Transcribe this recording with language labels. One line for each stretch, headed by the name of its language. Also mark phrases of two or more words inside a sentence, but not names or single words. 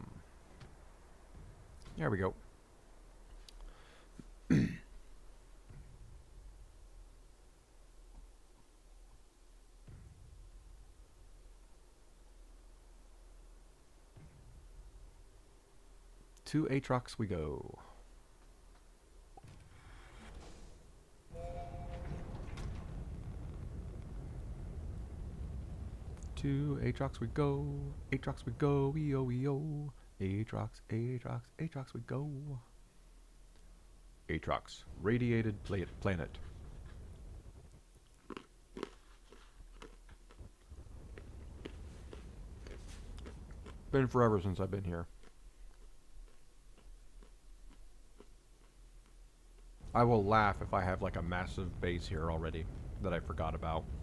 English: There we go. To Atrox we go. To Atrox we go. Atrox we go. E-O-E-O. Atrox, Atrox, Atrox we go. Atrox, radiated planet. Been forever since I've been here. I will laugh if I have like a massive base here already that I forgot about.